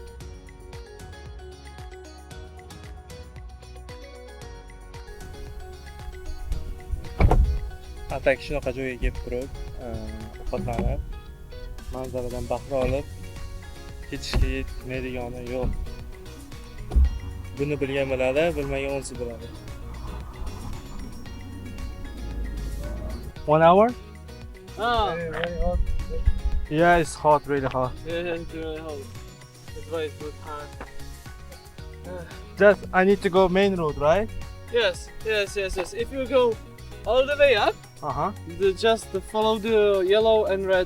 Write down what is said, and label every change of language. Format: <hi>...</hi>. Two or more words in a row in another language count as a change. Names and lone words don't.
<uz>Atak shunaqa joyga kelib turib, ovqatlanib, manzaradan bahra olib ketishga yetmaydigani yo'q. Buni bilgan biladi, bilmagan o'zi biladi.</uz> <en>1 hour? Very hot. Yeah, it's hot, really hot. Yeah, it's very hot. That's why it's so hot. Just I need to go main road, right? Yes. If you go all the way up, just follow the yellow and red.</en>